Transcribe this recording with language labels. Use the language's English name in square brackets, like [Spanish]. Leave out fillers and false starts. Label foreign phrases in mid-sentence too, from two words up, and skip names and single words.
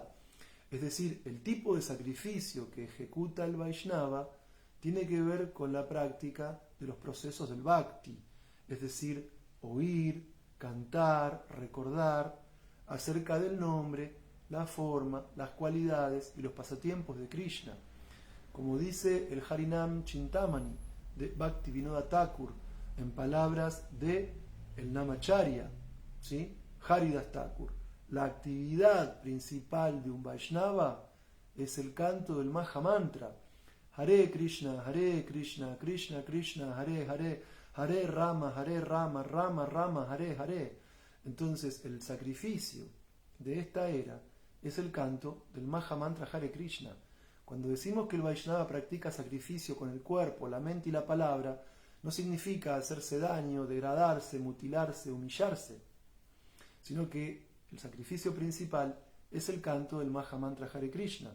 [Spanish] Es decir, el tipo de sacrificio que ejecuta el Vaishnava tiene que ver con la práctica de los procesos del Bhakti, es decir, oír, cantar, recordar acerca del nombre, la forma, las cualidades y los pasatiempos de Krishna. Como dice el Harinam Chintamani de Bhaktivinoda Thakur, en palabras de el Namacharya, ¿sí? Haridas Thakur, la actividad principal de un Vaishnava es el canto del Maha Mantra. [Sanskrit] हरे कृष्ण, कृष्ण कृष्ण, हरे हरे, हरे राम, राम राम, हरे हरे. [Spanish] Entonces, el sacrificio de esta era es el canto del Maha Mantra Hare Krishna. Cuando decimos que el Vaishnava practica sacrificio con el cuerpo, la mente y la palabra, no significa hacerse daño, degradarse, mutilarse, humillarse, sino que el sacrificio principal es el canto del Maha Mantra Hare Krishna.